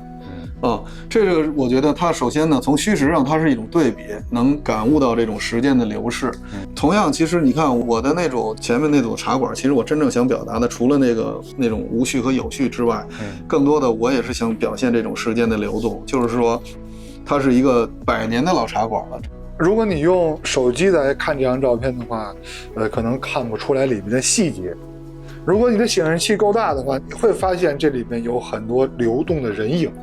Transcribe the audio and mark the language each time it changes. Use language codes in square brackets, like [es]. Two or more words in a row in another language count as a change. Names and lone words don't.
[zh] 這個我覺得它首先呢，從虛實上它是一種對比，能感悟到這種時間的流逝。同樣，其實你看我的那种前面那组茶馆，其實我真正想表達的，除了那種无序和有序之外，更多的我也是想表現這種時間的流動，就是說，它是一個100年的老茶館了。如果你用手機來看這張照片的話，可能看不出來裡面的細節。如果你的显示器夠大的話，你會發現這裡面有很多流動的人影。